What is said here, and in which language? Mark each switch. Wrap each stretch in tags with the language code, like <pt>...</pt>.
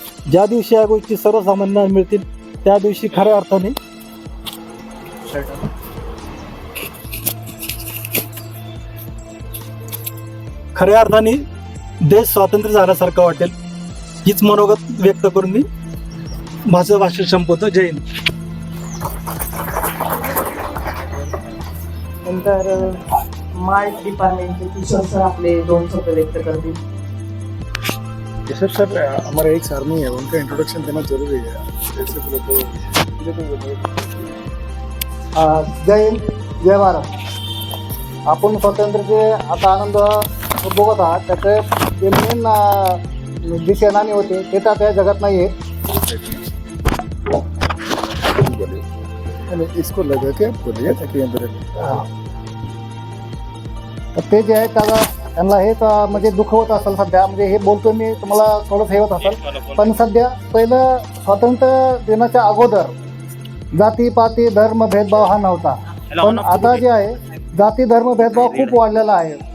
<mr>ज्या दिवशी या गोष्टी सर्वसामान्यांना मिळतील त्या दिवशी खऱ्या अर्थाने देश स्वातंत्र्य झाल्यासारखं वाटेल, हीच मनोगत व्यक्त करून मी माझं भाषण संपवतो. जय हिंद. नंतर मार्ट डिपार्टमेंटचे किशोर सर आपले 2 शब्द व्यक्त करतील.</mr> <hi>किशोर सर हमारा एक आर्मी है, उनका इंट्रोडक्शन देना जरूरी है. जय हिंद, जय भारत.</hi> <mr>आपण स्वातंत्र्याचे आता आनंद भोगत आहात, त्याचे जे मेन जे सेनानी होते ते तर त्या जगात नाही आहे.</mr> <hi>इसको लगा के बोलिए ताकि अंदर</hi> <mr>तर ते जे आहे त्यांना हेच म्हणजे दुःख होत असेल सध्या. म्हणजे हे बोलतोय मी, तुम्हाला थोडंसं हे होत असेल, पण सध्या पहिलं स्वातंत्र्य दिनाच्या अगोदर जाती पाती धर्म भेदभाव हा नव्हता, पण आता जे आहे जाती धर्म भेदभाव खूप वाढलेला आहे.</mr>